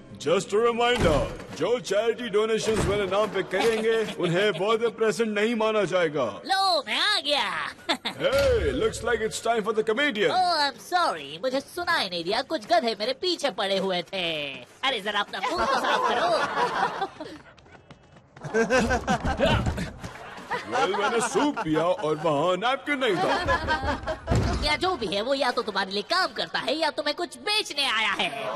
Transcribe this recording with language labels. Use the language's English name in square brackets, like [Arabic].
[English] Just a reminder, [Hindi] जो charity donations मेरे नाम पे करेंगे उन्हें बर्थडे प्रेजेंट नहीं माना जाएगा. लो, मैं आ गया. [English] Hey, looks like it's time for the comedian. Oh, I'm sorry, [Hindi] मुझे सुनाई नहीं दिया. कुछ गधे मेरे पीछे पड़े हुए थे. अरे जरा अपना मुंह तो साफ करो. Well, मैंने सूप पिया और वहाँ नैपकिन नहीं था. या जो भी है वो या तो तुम्हारे लिए काम करता है या तुम्हें कुछ बेचने आया है.